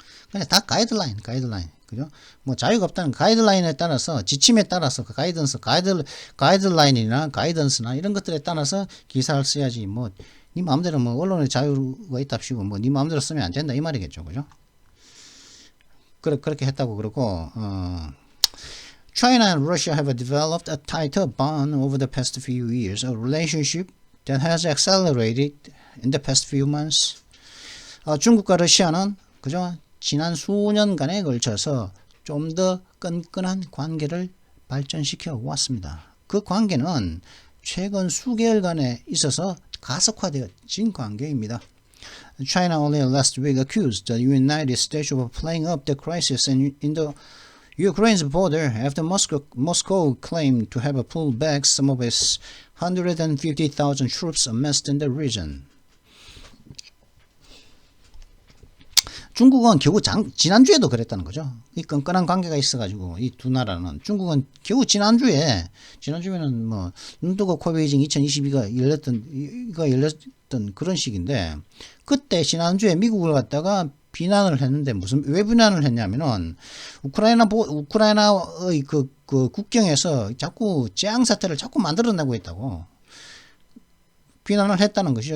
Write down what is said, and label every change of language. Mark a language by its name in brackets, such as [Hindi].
[Korean] 그냥 다 가이드라인, 그죠? 뭐 자유가 없다는 가이드라인에 따라서 지침에 따라서 그 가이드라인이나 가이던스나 이런 것들에 따라서 기사를 써야지 뭐 네 마음대로 뭐 언론의 자유가 있답시고 뭐 네 마음대로 쓰면 안 된다 이 말이겠죠, 그죠? 그렇게 했다고 그러고 [English] China and Russia have developed a tighter bond over the past few years, a relationship that has accelerated in the past few months. [Korean] 중국과 러시아는 그죠? 지난 수년간에 걸쳐서 좀 더 끈끈한 관계를 발전시켜 왔습니다. 그 관계는 최근 수개월간에 있어서 가속화되어진 관계입니다. [English] China only last week accused the United States of playing up the crisis in the Ukraine's border after Moscow claimed to have pulled back some of its 150,000 troops amassed in the region. [Korean] 중국은 겨우 지난주에도 그랬다는 거죠. 이 끈끈한 관계가 있어가지고 이 두 나라는 중국은 겨우 지난주에는 뭐 눈뜨고 코베이징 2022가 열렸던 그런 식인데 그때 지난주에 미국을 갖다가 비난을 했는데 왜 비난을 했냐면은 우크라이나의 그 국경에서 자꾸 재앙 사태를 자꾸 만들어내고 있다고. 비난을 했다는 것이죠.